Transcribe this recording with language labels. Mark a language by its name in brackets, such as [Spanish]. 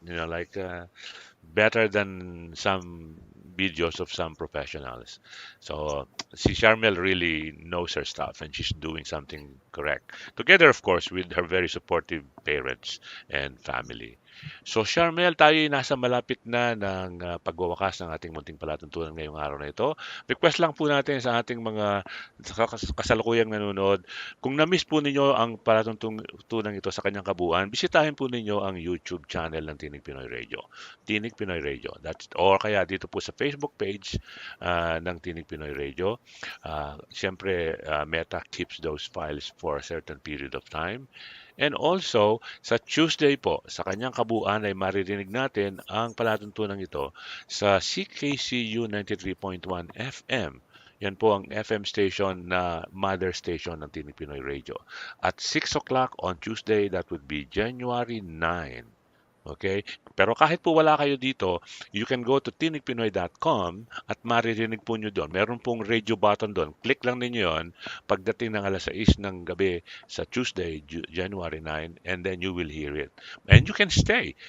[English] You know, like, better than some videos of some professionals. So si Charmel really knows her stuff and she's doing something correct. Together, of course, with her very supportive parents and family. [Filipino] So Charmel, tayo ay nasa malapit na ng pagwawakas ng ating munting palatuntunan ngayong araw na ito. Request lang po natin sa ating mga kasalukuyang nanonood, kung na-miss po ninyo ang palatuntunan ito sa kanyang kabuuan, bisitahin po ninyo ang YouTube channel ng Tinig Pinoy Radio. Tinig Pinoy Radio. Or kaya dito po sa Facebook page ng Tinig Pinoy Radio. [English] Siyempre, Meta keeps those files for a certain period of time. And also, [Filipino] sa Tuesday po, sa kanyang kabuuan ay maririnig natin ang palatuntunan ito sa CKCU 93.1 FM. Yan po ang FM station na mother station ng Tinig Pinoy Radio. [English] At 6 o'clock on Tuesday, that would be January 9. [Filipino] Okay? Pero kahit po wala kayo dito, [English] you can go to tinigpinoy.com [Filipino] at maririnig po nyo doon. Meron pong radio button doon. [English] Click [Filipino] lang ninyo yon pagdating ng alas 6 ng gabi sa [English] Tuesday, January 9, and then you will hear it. And you can stay.